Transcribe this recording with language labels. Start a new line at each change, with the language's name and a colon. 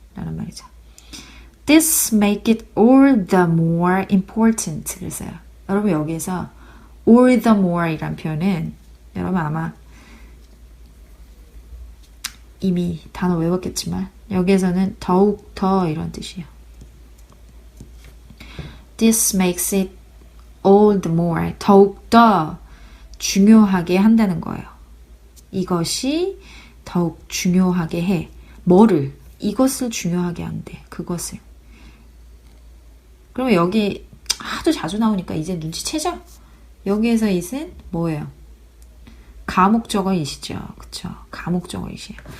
Korean: 라는 말이죠.
English: This make it all the more important.
Korean: 그랬어요. 여러분 여기에서 all the more 이란 표현은 여러분 아마 이미 단어 외웠겠지만 여기에서는 더욱 더 이런 뜻이에요.
English: This makes it all the more
Korean: 더욱 더 중요하게 한다는 거예요. 이것이 더욱 중요하게 해. 뭐를? 이것을 중요하게 한대. 그것을. 그러면 여기 하도 자주 나오니까 이제 눈치채죠? 여기에서 it은 뭐예요? 가목적어 it이죠. 그쵸? 가목적어 it이에요.